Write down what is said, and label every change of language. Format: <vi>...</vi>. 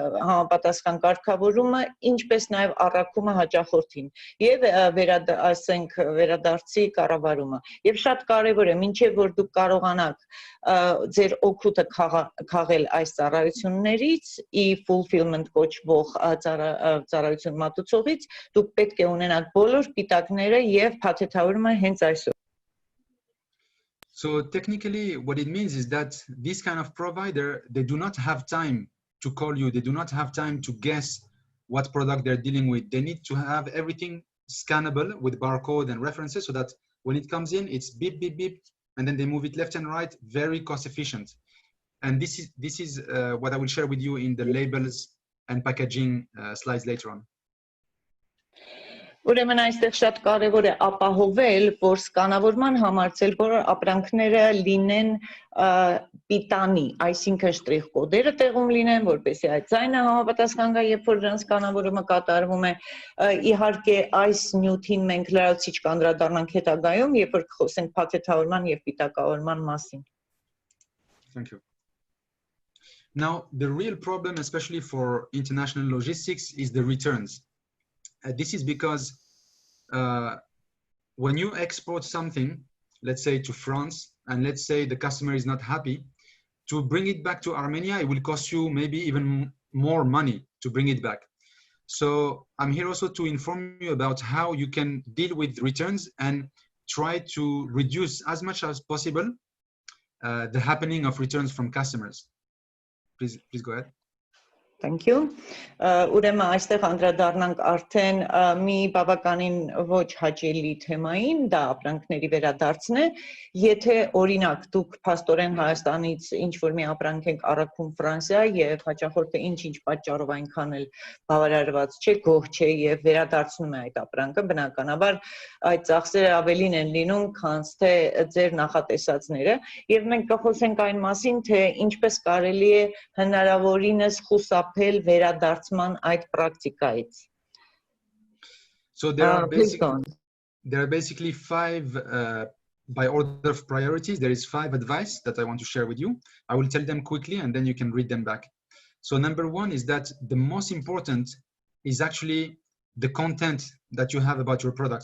<hy>համապատասխան կարգավորումը, ինչպես նաև առաքումը հաճախորդին եւ վերադարձի կառավարումը։ Եվ շատ կարևոր է, մինչեւ որ դուք կարողանաք ձեր օգուտը քաղել այս ծառայություններից, fulfillment կոչվող ծառայություն մատուցողից, դուք պետք է ունենաք բոլոր պիտակները եւ փաթեթավորումը հենց այսօր։</hy> <en>So technically, what it means is that this kind of provider, they do not have time to call you. They do not have time to guess what product they're dealing with. They need to have everything scannable with barcode and references so that when it comes in, it's beep, beep, beep, and then they move it left and right, very cost efficient. And this is what I will share with you in the labels and packaging slides later on.</en> <hy>Ուրեմն այստեղ շատ կարևոր է ապահովել, որ սկանավորման համարցել, որ ապրանքները լինեն պիտանի, այսինքն շտրիխ կոդերը տեղում լինեն, որպեսզի այդ ձայնը համապատասխան գա, երբ որ դրանց սկանավորումը կատարվում է։ Իհարկե այս նյութին մենք լրացուցիչ կանդրադառնանք հետագայում, երբ որ խոսենք փաթեթավորման եւ պիտակավորման մասին։</hy> <en>Thank you. Now, the real problem, especially for international logistics, is the returns. This is because when you export something, let's say to France, and let's say the customer is not happy, to bring it back to Armenia, it will cost you maybe even more money to bring it back. So I'm here also to inform you about how you can deal with returns and try to reduce as much as possible the happening of returns from customers. Please go ahead. Thank you.</en> <hy>Ուրեմն այստեղ անդրադառնանք արդեն մի բավականին ոչ հաճելի թեմային, դա ապրանքների վերադարձն է։ Եթե օրինակ դուք փաստորեն Հայաստանից ինչ որ մի ապրանք եք առաքում Ֆրանսիա եւ հաճախորդը ինչ պատճառով այնքան էլ բավարարված չէ, գոհ չէ եւ վերադարձնում է այդ ապրանքը, բնականաբար այդ ծախսերը ավելին են լինում, քան թե ձեր նախատեսածները, եւ մենք կխոսենք այն մասին, թե ինչպես կարելի է հնարավորինս խուսափել վերադարձման այդ պրակտիկայից։</hy> <en>So there are basically five by order of priorities. There is 5 advice that I want to share with you. I will tell them quickly and then you can read them back. So number 1 is that the most important is actually the content that you have about your product.</en>